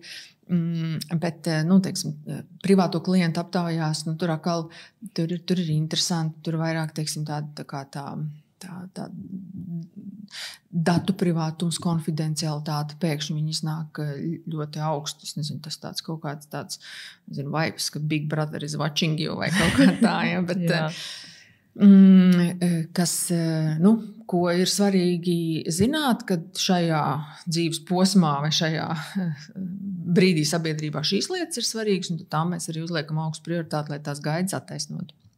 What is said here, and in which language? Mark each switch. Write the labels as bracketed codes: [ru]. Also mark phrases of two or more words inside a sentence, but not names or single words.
[lv] Bet, teiksim, privāto klientu aptaujās, tur ir interesanti, tur vairāk, teiksim, tā datu privātums, konfidencialitāte, pēkšņi viņi iznāk ļoti augstu. Es nezinu, tas tāds kaut kāds tāds, vibes, ka [en] Big Brother is watching you [lv] vai kaut kā tā, ja, bet kas, ko ir svarīgi zināt, kad šajā dzīves posmā vai šajā brīdī sabiedrībā šīs lietas ir svarīgas, un tā mēs arī uzliekam augstu prioritāti, lai tās gaidas attaisnotu.